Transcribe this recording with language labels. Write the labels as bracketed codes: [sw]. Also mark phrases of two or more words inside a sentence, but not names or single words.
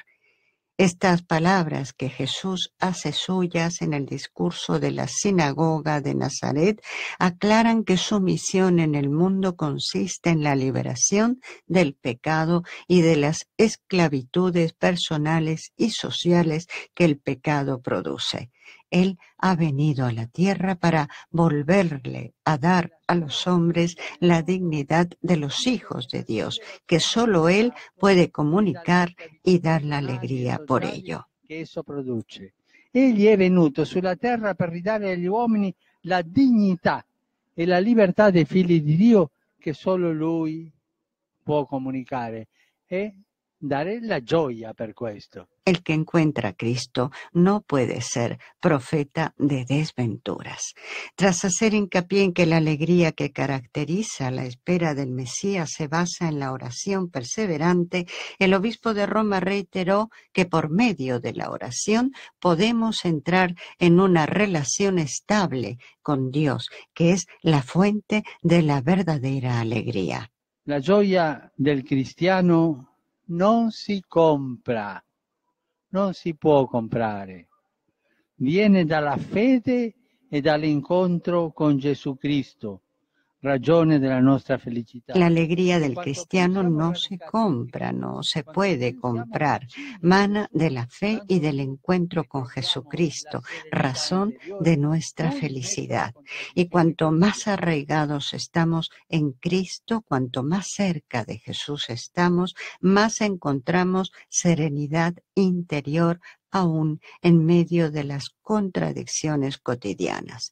[es] Estas palabras que Jesús hace suyas en el discurso de la sinagoga de Nazaret aclaran que su misión en el mundo consiste en la liberación del pecado y de las esclavitudes personales y sociales que el pecado produce. Él ha venido a la tierra para volverle a dar a los hombres la dignidad de los hijos de Dios, que solo Él puede comunicar y dar la alegría por ello. [it] Che esso produce. Egli è venuto sulla terra per ridare agli uomini la dignità e la libertà dei figli di Dio che solo Lui può comunicare. E daré la gioia per questo. [es] El que encuentra a Cristo no puede ser profeta de desventuras. Tras hacer hincapié en que la alegría que caracteriza la espera del Mesías se basa en la oración perseverante, el obispo de Roma reiteró que por medio de la oración podemos entrar en una relación estable con Dios, que es la fuente de la verdadera alegría. [it] La gioia del cristiano non si compra, non si può comprare. Viene dalla fede e dall'incontro con Gesù Cristo, ragione della nostra felicità. [es] La alegría del cristiano no se compra, no se puede comprar. Mana de la fe y del encuentro con Jesucristo, razón de nuestra felicidad. Y cuanto más arraigados estamos en Cristo, cuanto más cerca de Jesús estamos, más encontramos serenidad interior aún en medio de las contradicciones cotidianas.